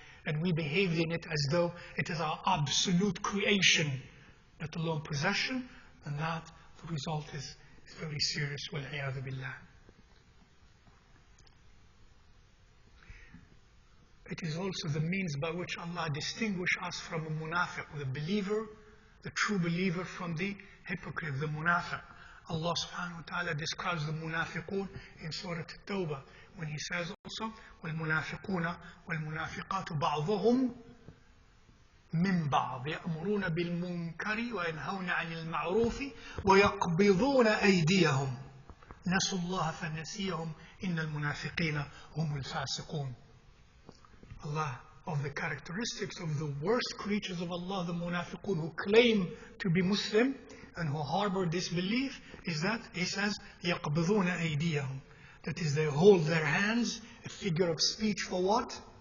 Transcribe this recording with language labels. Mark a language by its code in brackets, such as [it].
[en] and we behaved in it as though it is our absolute creation, let alone possession, and that the result is very serious, wal-'iyadhu billah. It is also the means by which Allah distinguishes us from a munafiq, the believer, the true believer, from the hypocrite, the munafiq. Allah subhanahu wa ta'ala describes the munafiqun in Surah At-Tawbah when He says also, [ar] وَالْمُنَافِقُونَ وَالْمُنَافِقَاتُ بَعْضُهُمْ مِنْ بَعْضٍ يَأْمُرُونَ بِالْمُنْكَرِ وَيَنْهَوْنَ عَنِ الْمَعْرُوفِ وَيَقْبِضُونَ أَيْدِيَهُمْ نَسُوا اللَّهَ فَنَسِيَهُمْ إِنَّ الْمُنَافِقِينَ هُمُ الْفَاسِقُونَ. [en] Allah, of the characteristics of the worst creatures of Allah, the munafiqun, who claim to be Muslim and who harbor disbelief, is that He says [ar] يَقْبِضُونَ أَيْدِيَهُمْ. [en] That is, they hold their hands, a figure of speech for what?